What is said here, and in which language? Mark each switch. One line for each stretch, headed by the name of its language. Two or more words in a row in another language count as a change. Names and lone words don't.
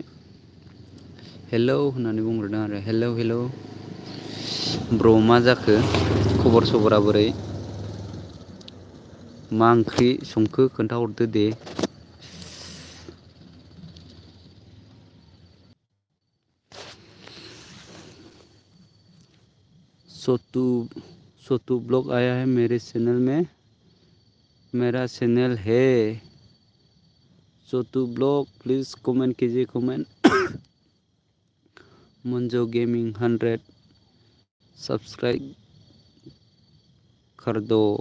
Bodo: हेलौ होननानै बुंहरदों आरो। हेलौ हेलौ ब्र मा जाखो, खबर सबरा बोरै, मा ओंख्रि संखो खोन्थाहरदो दे।
Hindi: सोतू ब्लॉग आया है मेरे चैनल में, मेरा चैनल है सोतू ब्लॉग, प्लीज़ कमेंट कीजिए, कमेंट। मंजो गेमिंग 100 सब्सक्राइब कर दो।